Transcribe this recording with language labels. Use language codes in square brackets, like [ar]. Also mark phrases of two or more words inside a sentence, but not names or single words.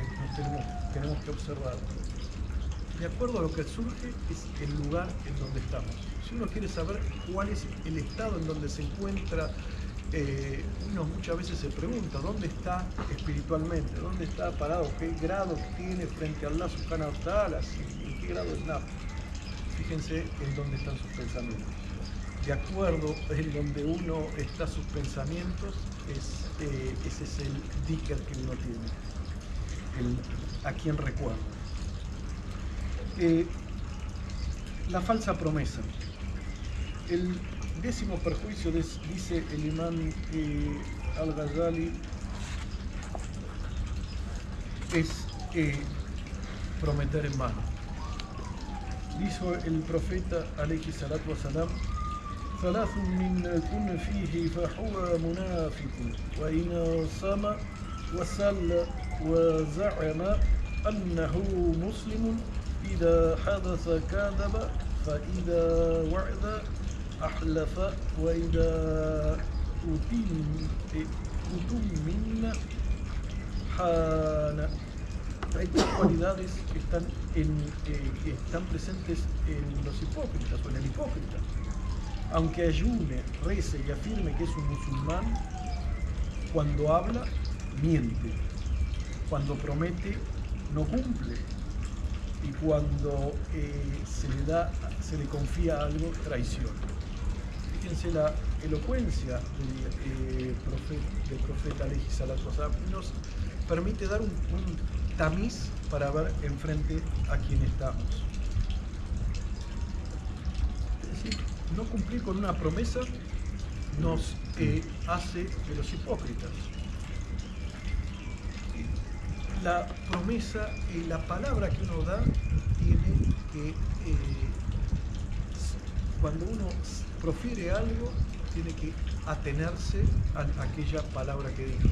[es] Tenemos que observarlo. De acuerdo a lo que surge es el lugar en donde estamos. Si uno quiere saber cuál es el estado en donde se encuentra, uno muchas veces se pregunta dónde está espiritualmente, dónde está parado, qué grado tiene frente a Allah [ar] سبحانه وتعالى, [es] en qué grado está. Fíjense en dónde están sus pensamientos. De acuerdo en donde uno está sus pensamientos, ese es el dhikr que uno tiene, a quien recuerda. La falsa promesa. El 10º perjuicio, dice el imán al-Ghazali, es prometer en vano. Dijo el profeta [ar] عليه الصلاة والسلام: ثلاث من كن فيه فهو منافق وإن صام وسل وزعم أنه مسلم إذا حدث كذب فإذا وعد أحلف وإذا أُتُمِنَ حان. [es] Estas cualidades que están presentes en los hipócritas o en el hipócrita. Aunque ayune, rece y afirme que es un musulmán, cuando habla, miente. Cuando promete, no cumple. Y cuando se le confía algo, traiciona. Fíjense la elocuencia del profeta [ar] عليه الصلاة والسلام, [es] nos permite dar un tamiz para ver enfrente a quién estamos. Es decir, no cumplir con una promesa nos hace de los hipócritas. La promesa y la palabra que uno da tiene que, cuando uno profiere algo, tiene que atenerse a aquella palabra que dijo.